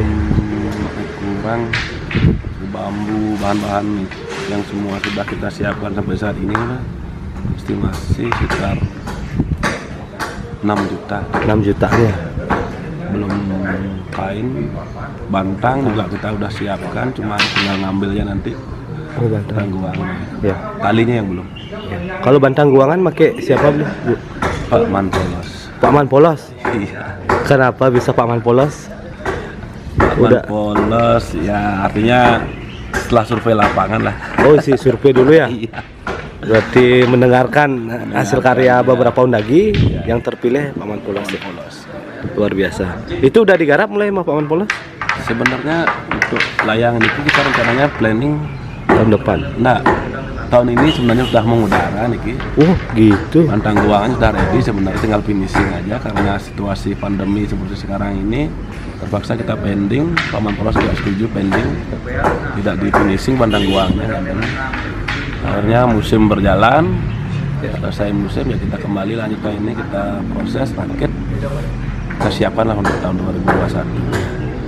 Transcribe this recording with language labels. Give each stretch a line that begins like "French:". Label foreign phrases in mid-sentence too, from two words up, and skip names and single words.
Indonesian: kurang bambu bahan-bahan yang semua sudah kita siapkan sampai saat ini estimasi sekitar 6 juta. 6 jutanya. Belum kain, bantang juga kita udah siapkan, cuma tinggal ngambilnya nanti. Oh, bantang. Tangguangan. Ya. Talinya yang belum. Kalau bantang guangan make siapa beli? Bu? Pak Manpolos. Pak Man Polos. Iya. Kenapa bisa Pak Man Polos? Pak Udah. Manpolos ya artinya setelah survei lapangan lah. Oh, si survei dulu ya. Iya. Berarti mendengarkan hasil karya beberapa undagi yang terpilih Pak Man Polos. Luar biasa. Itu udah digarap mulai sama Pak Man Polos Sebenarnya untuk layangan itu kita rencananya planning tahun depan. Nah, tahun ini sebenarnya sudah mengudara niki. Oh, gitu. Bantang guangan sudah ready, sebenarnya tinggal finishing aja karena situasi pandemi seperti sekarang ini terpaksa kita pending. Pak Manpolos juga setuju pending, tidak di finishing bantang guangnya. Akhirnya musim berjalan, selesai musim ya kita kembali lanjutkan ini, kita proses rakit, kita siapkan lah untuk tahun 2021.